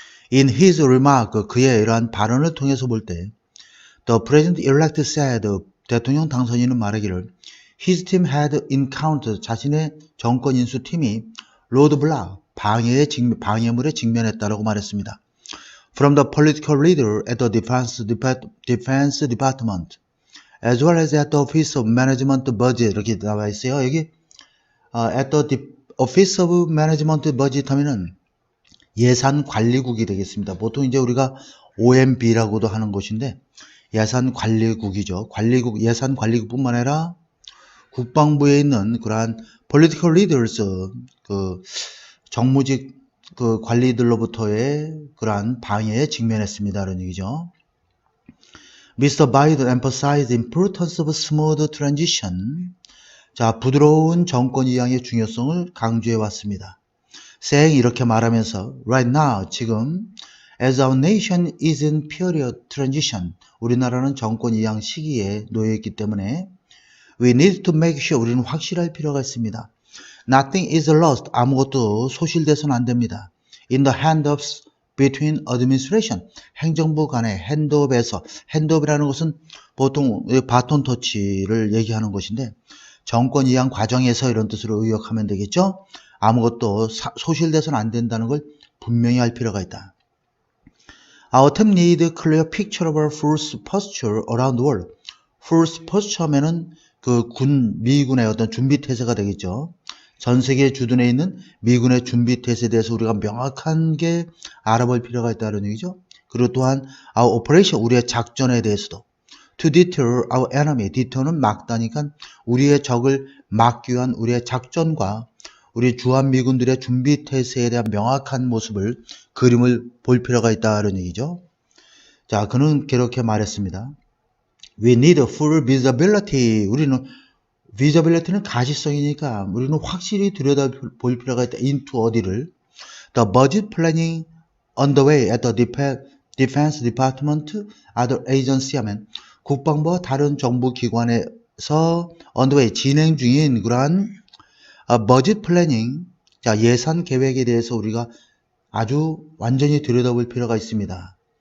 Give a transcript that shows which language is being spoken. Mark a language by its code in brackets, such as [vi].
[en] In his remark, [ko] 그의 이러한 발언을 통해서 볼 때, [en] the president-elect said, [ko] 대통령 당선인은 말하기를, [en] his team had encountered, [ko] 자신의 정권 인수팀이 roadblock, 방해물에 직면했다라고 말했습니다. [en] From the political leader at the defense department, as well as at the office of management budget, [ko] 이렇게 나와 있어요. 여기 [en] at the office of management budget [ko] 하면은 예산관리국이 되겠습니다. 보통 이제 우리가 OMB라고도 하는 곳인데 예산관리국이죠. 예산관리국뿐만 아니라 국방부에 있는 그러한 political leaders, 그 정무직 그 관리들로부터의 그러한 방해에 직면했습니다. 라는 얘기죠. [en] Mr. Biden emphasized the importance of smooth transition. [ko] 자, 부드러운 정권 이양의 중요성을 강조해 왔습니다. [en] saying [ko] 이렇게 말하면서 [en] right now 지금 as our nation is in period transition [ko] 우리나라는 정권 이양 시기에 놓여 있기 때문에 [en] we need to make sure [ko] 우리는 확실할 필요가 있습니다. [en] Nothing is lost [ko] 아무것도 소실돼서는 안 됩니다. [en] In the handoffs between administration [ko] 행정부 간의 핸드업에서 핸드업이라는 것은 보통 바톤 터치를 얘기하는 것인데 정권 이양 과정에서 이런 뜻으로 의역하면 되겠죠. 아무것도 소실돼서는 안 된다는 걸 분명히 할 필요가 있다. [en] Our team need a clear picture of our force posture around the world. [ko] force posture 하면은 그 미군의 어떤 준비 태세가 되겠죠. 전 세계 주둔해 있는 미군의 준비 태세에 대해서 우리가 명확한 게 알아볼 필요가 있다는 얘기죠. 그리고 또한 [en] our operation, [ko] 우리의 작전에 대해서도 [en] to deter our enemy, [ko] deter는 막다니까 우리의 적을 막기 위한 우리의 작전과 우리 주한미군들의 준비 태세에 대한 명확한 모습을 그림을 볼 필요가 있다는 얘기죠. 자, 그는 그렇게 말했습니다. [en] We need full visibility. [ko] 우리는 visibility는 가시성이니까 우리는 확실히 들여다볼 필요가 있다. into 어디를 [en] The budget planning underway at the Defense Department, other agency [ko] 하면 국방부와 다른 정부 기관에서 underway 진행 중인 그러한 버짓 플래닝, 자, 예산 계획에 대해서 우리가 아주 완전히 들여다볼 필요가 있습니다.